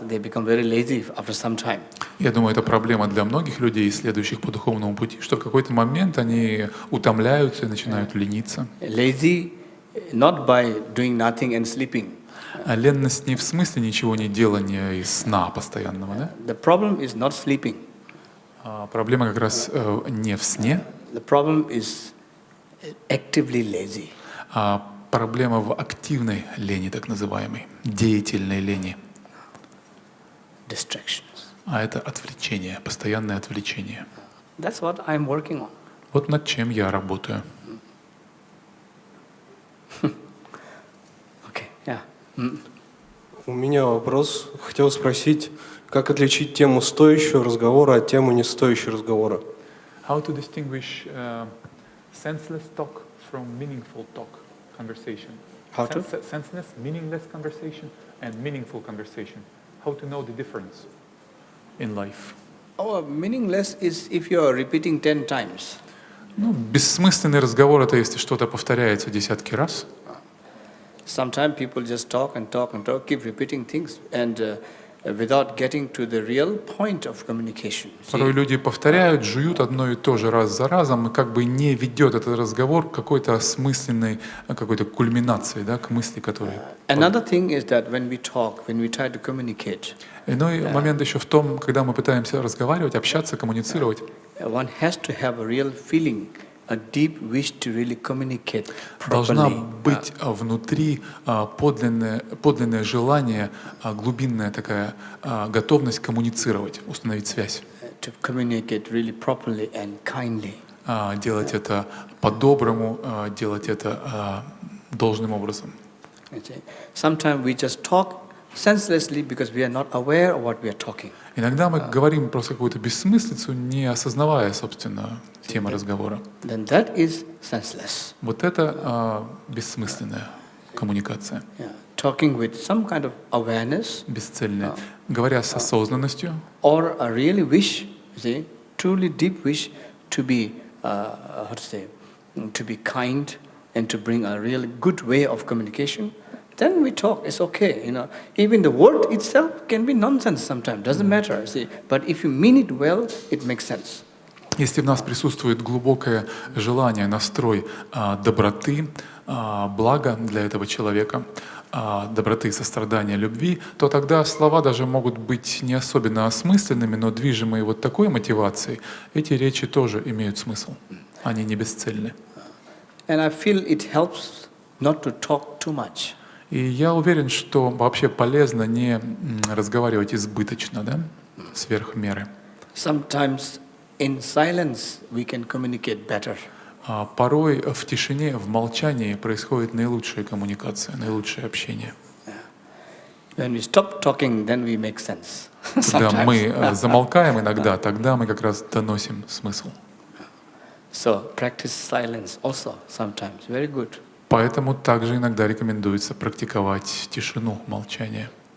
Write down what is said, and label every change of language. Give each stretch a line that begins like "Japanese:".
English: They become very lazy after some time.
Russian: я думаю, это проблема для многих людей, следующих по духовному пути, что в какой-то момент они утомляются и начинают лениться.
English: Lazy not by doing nothing and sleeping.
Russian: А ленность не в смысле ничего не делания и сна постоянного, да?
English: The problem is not sleeping.
Russian: Проблема как раз не в сне,
English: The problem is actively lazy.
Russian: а проблема в активной лени, так называемой, деятельной лени.
English: Distractions.
Russian: А это отвлечение, постоянное отвлечение.
English: That's what I'm working on.
Russian: Вот над чем я работаю.
English: Okay, yeah.
Russian: У меня вопрос. Хотел спросить, как отличить тему стоящего разговора от темы не стоящего разговора?
English: How to distinguish senseless talk from meaningful talk, conversation? How to? Senseless, meaningless conversation and meaningful conversation. How to know the difference in life? Oh, meaningless is if you are repeating 10 times.
Russian: Ну, бессмысленный разговор — это если что-то повторяется десятки раз.
English: Sometimes people just talk and talk and talk, keep repeating things, and without getting to the real point of communication.
Russian: Порой люди повторяют, жуют одно и то же раз за разом, и как бы не ведет этот разговор к какой-то осмысленной, какой-то кульминации, да, к мысли, которая...
English: Another thing is that when we talk, when we try to communicate,
Russian: Иной момент еще в том, когда мы пытаемся разговаривать, общаться, коммуницировать,
English: one has to have a real feeling, a deep wish to really communicate
Russian: должна
English: properly.
Russian: быть внутри подлинное желание, глубинная такая готовность коммуницировать, установить связь,
English: To communicate really properly and kindly.
Russian: делать это по-доброму, делать это должным образом.
English: Sometimes we just talk senselessly because we are not aware of what we are talking.
Russian: Иногда мы говорим просто какую-то бессмыслицу, не осознавая, собственно, темы разговора.
English: Then that is senseless.
Russian: Вот это бессмысленная коммуникация,
English: Yeah. Talking with some kind of awareness
Russian: бесцельная. Говоря с осознанностью,
English: or a really wish, truly deep wish to be, to be kind and to bring a really good way of communication, then we talk. It's okay, Even the word itself can be nonsense sometimes. Doesn't matter, But if you mean it well, it makes sense.
Russian: если в нас присутствует глубокое желание, настрой доброты, блага для этого человека, доброты, сострадания, любви, то тогда слова даже могут быть не особенно осмысленными, но движимые вот такой мотивацией, эти речи тоже имеют смысл. Они не бесцельны.
English: And I feel it helps not to talk too much.
Russian: И я уверен, что вообще полезно не разговаривать избыточно, да, сверх меры.
English: Sometimes in silence we can communicate better.
Russian: Порой в тишине, в молчании происходит наилучшая коммуникация, наилучшее общение.
English: When we stop talking, then we make sense.
Russian: Когда мы
English: Sometimes.
Russian: замолкаем иногда, тогда мы как раз доносим смысл.
English: So practice silence also sometimes. Very good.
Russian: Поэтому также иногда рекомендуется практиковать тишину, молчание.